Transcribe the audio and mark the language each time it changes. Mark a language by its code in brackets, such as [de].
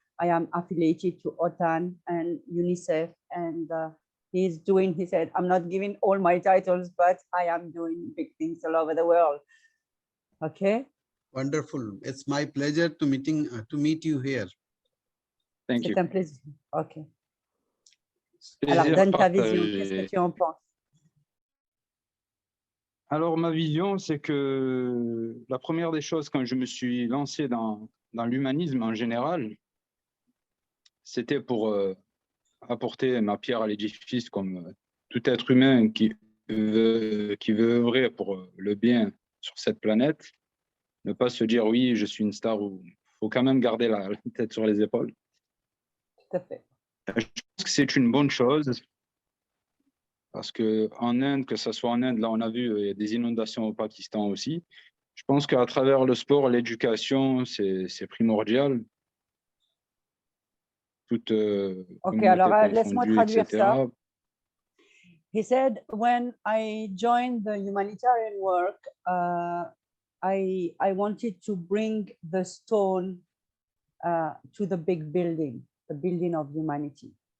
[en] I am affiliated to OTAN and UNICEF. And he said, I'm not giving all my titles, but I am doing big things all over the world. Okay. Wonderful. It's my pleasure to meet you here. Thank you. [fr] C'est un plaisir. OK. Alors, donne ta vision. Qu'est-ce que tu en penses? Alors, ma vision, c'est que la première des choses, quand je me suis lancé dans l'humanisme en général, c'était pour apporter ma pierre à l'édifice comme tout être humain qui veut œuvrer pour le bien sur cette planète. Ne pas se dire, oui, je suis une star, ou il faut quand même garder la tête sur les épaules. Tout à fait. Je pense que c'est une bonne chose parce qu'en Inde, que ce soit en Inde, là on a vu, il y a des inondations au Pakistan aussi. Je pense qu'à travers le sport, l'éducation, c'est primordial. Toute OK, alors laisse-moi traduire ça. [en] He said, when I joined the humanitarian work, I wanted to bring the stone to the big building, the building of humanity.